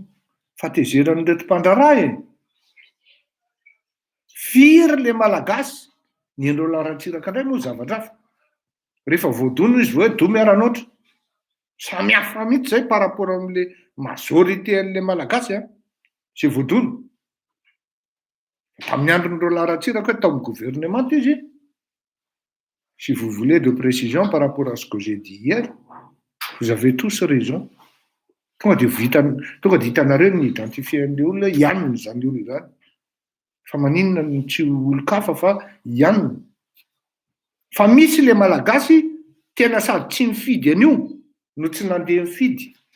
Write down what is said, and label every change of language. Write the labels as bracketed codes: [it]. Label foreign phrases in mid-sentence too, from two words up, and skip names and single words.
[mg] Fatezeran'ny reto mpandraray e. Firy le malagasy ny Garola Ratsiraka indray moa zavatra hafa. Rehefa voadono izy hoe do miara-noatra. Samy hafa mihitsy zay [fr] par rapport [mg] amin'le majorité an'le malagasy a. Sy voadono. Tamin'ny andron'ny Garola Ratsiraka hoe tao amin'ny gouvernement izy. [fr] Si vous voulez de précision par rapport à ce que j'ai dit hier, vous avez tous raison. [mg] Tonga de hitanareo ny identifier-n'le olona ihany zany olona zany. Fa maninona ny tsy olo-kafa fa ihany. Fa misy le malagasy tena sady tsy mifidy an'io no tsy nandeha mifidy.